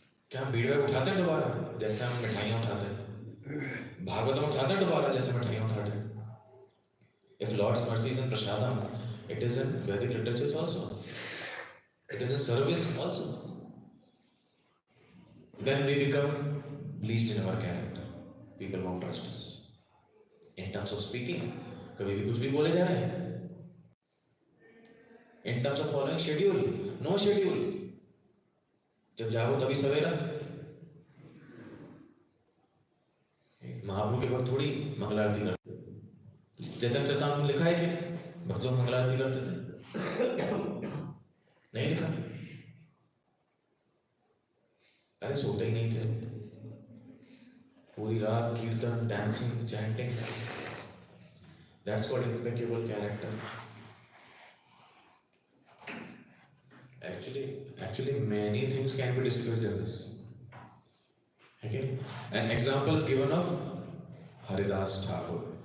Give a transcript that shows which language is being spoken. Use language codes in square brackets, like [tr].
[hi] क्या हम beat bag उठाते हैं दोबारा जैसे हम मिठाइयाँ उठाते हैं? भागवतम उठाते हैं दोबारा जैसे मिठाइयाँ उठाते हैं? [en] If Lord's mercy is in prasadam, it is in Vedic literatures also. It is in service also. Then we become bleached in our character. People won't trust us. In terms of speaking, [hi] कभी भी कुछ भी बोले जा रहे हैं. [en] In terms of following schedule, no schedule. [hi] जब जागो तभी सवेरा. महाप्रभु के वक्त थोड़ी मंगल आरती करते. चैतन्य चरितामृत में लिखा है कि भक्त लोग मंगल आरती करते थे? नहीं लिखा. अरे सोते ही नहीं थे. पूरी रात कीर्तन, dancing, chanting. [en] That's called impeccable character. Actually, many things can be discussed in this. Okay? An example is given of Haridas Thakur.